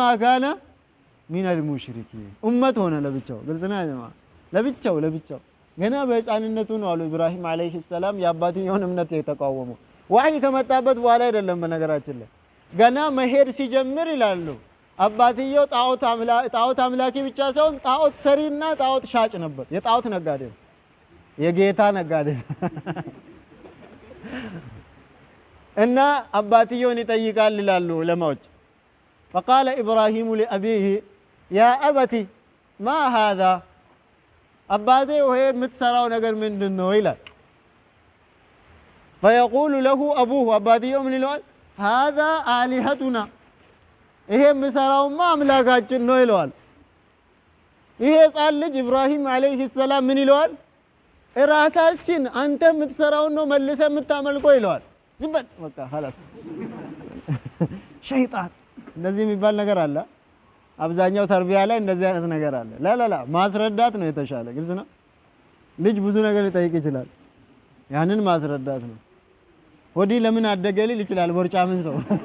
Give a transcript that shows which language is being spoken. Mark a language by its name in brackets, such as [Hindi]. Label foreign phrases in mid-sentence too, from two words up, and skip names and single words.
[Arabic] كان من المشركين [Amharic] ኡመት ሆነ ለብቻው። ግልጽ ነው ያማ ለብቻው ገና በህፃንነቱ ነው አሉ ኢብራሂም [Arabic] عليه السلام [Amharic] የአባትየውን እምነት የተቃወመው። ወህይ ከመጣበት በኋላ አይደለም። በነገራችን ላይ ገና መሄድ ሲጀምር ይላሉ አባትየው ጣዖት አምላኪ ብቻ ሳይሆን ጣዖት ሰሪና ጣዖት ሻጭ ነበር። የጣዖት ነጋዴ ነው፣ የጌታ ነጋዴ እና አባትየውን ይጠይቃል ይላሉ ዑለማዎች። [Arabic] فقال إبراهيم لأبيه يا أبتي ما هذا [Amharic] አባቴ ወይ የምትሰራው ነገር ምንድነው ይላል። [Arabic] فيقول له أبوه [Amharic] አባትየው ምን ይለዋል? [Arabic] هذا آلهتنا [Amharic] ይሄ የምሰራውማ አምላካችን ነው ይለዋል። ይሄ ሕፃን ልጅ ኢብራሂም [Arabic] عليه السلام [Amharic] ምን ይለዋል? ራሳችን አንተ የምትሰራውን ነው መልሰ የምታመልከው ይለዋል። ዝም በል በቃ خلاص ሸይጣን እንደዚህ የሚባል ነገር አለ። አብዛኛው ተርቢያ ላይ እንደዚህ አይነት ነገር አለ። ላ ማስረዳት ነው የተሻለ። ግልጽ ነው። ልጅ ብዙ ነገር ሊጠይቅ ይችላል። ያንን ማስረዳት ነው። ሆዲ ለምን አደገ ሊል ይችላል። ቦርጫምን ሰው